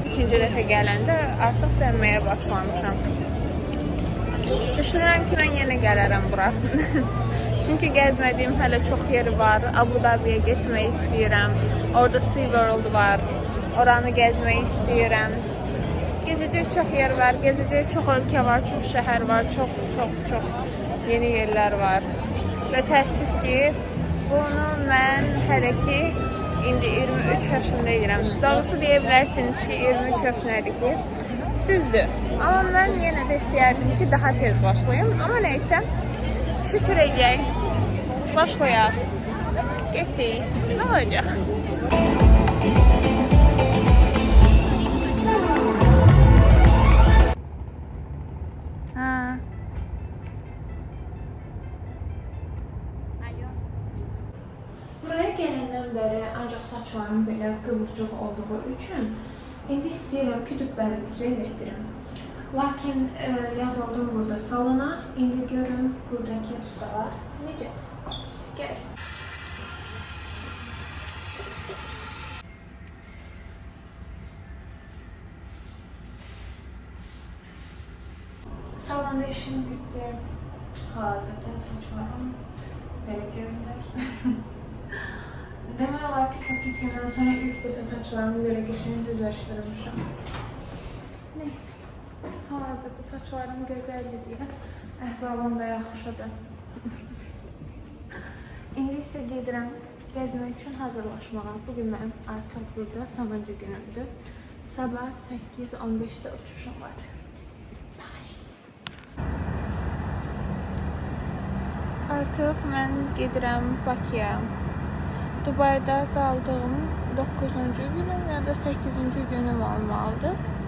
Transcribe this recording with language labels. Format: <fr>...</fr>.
<az>İkinci dəfə gələndə artıq sevməyə başlamışam. Düşünürəm ki</az> <tr>ben yine</tr> <az>gələrəm bura.</az> <tr>Çünkü gezmediğim hələ çok yer var.</tr> <az>Abu Dhabi'ye getmək istəyirəm. Orada SeaWorld var. Oranı gezmək istəyirəm.</az> <tr>Gezecek çok yer var, gezecek çok ülke var, çok şehir var, çok yeni yerler var.</tr> <az>Ve təəssüf ki, bunu mən hələ ki indi 23 yaşındayım. Doğrusu deyə bilərsiniz ki 23 yaş nədir ki? Düzdür. Ama mən yenə də istəyərdim ki daha tez başlayayım.</az> <tr>Ama neyse,</tr> <az>şükür eləyək. Başlayaq. Getdik. Ne olacaq?</az> <tr>Buraya gelenden beri ancak</tr> <az>saçlarım belə kıvırcıq olduğu üçün indi istəyirəm ki düzbəli düzəltdirim. Lakin yazıldım burada salona. İndi görün buradaki ustalar necə? Gəlin. Salonda işim bitti. Hazırda saçlarım belə görünür. Demək olar ki 8 gündən sonra ilk dəfə saçlarımı belə qəşəng düzləşdirmişəm. Neyse. Hal-hazırda saçlarım gözəldir deyə əhvalım da yaxşıdır. İndi isə gedirəm gəzmək üçün hazırlaşmağa. Bugün mənim artıq burada sonuncu günümdür. Sabah 8:15'də uçuşum var. Artıq mən gedirəm Bakıya. Dubayda qaldığım 9-cu günüm ya da 8-ci günüm olmalıdır.</az>